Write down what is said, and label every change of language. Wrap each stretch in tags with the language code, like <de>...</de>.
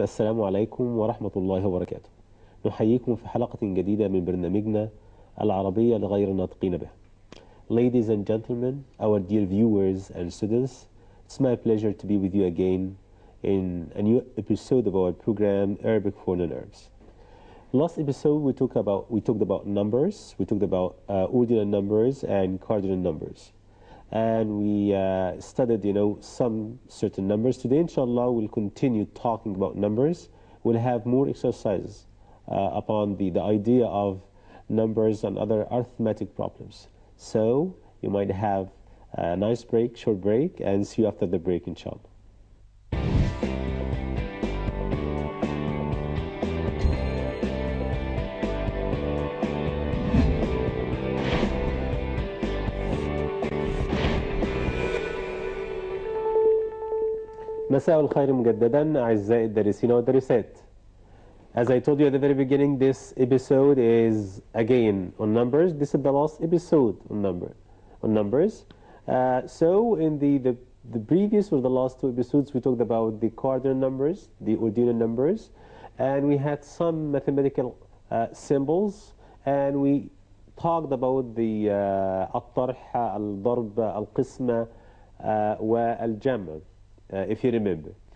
<ar>السلام عليكم ورحمة الله وبركاته. نحييكم في حلقة جديدة من برنامجنا العربية لغير الناطقين بها.</ar> <en>Ladies and gentlemen, our dear viewers and students, it's my pleasure to be with you again in a new episode of our program Arabic for Non-Arabs. Last episode we talked about numbers, we talked about ordinal numbers and cardinal numbers. And we studied, some certain numbers. Today, inshallah, we'll continue talking about numbers. We'll have more exercises upon the idea of numbers and other arithmetic problems. So, you might have a nice break, short break, and see you after the break, inshallah.</en> <ar>مساء الخير مجددا أعزائي الدارسين والدارسات.</ar> <en>As I told you at the very beginning, this episode is again on numbers. This is the last episode on numbers. So in the previous or the last two episodes, we talked about the cardinal numbers, the ordinal numbers, and we had some mathematical symbols, and we talked about the</en> <ar>الطرح, الضرب, القسمة, والجمع.</ar> <en>If you remember.</en>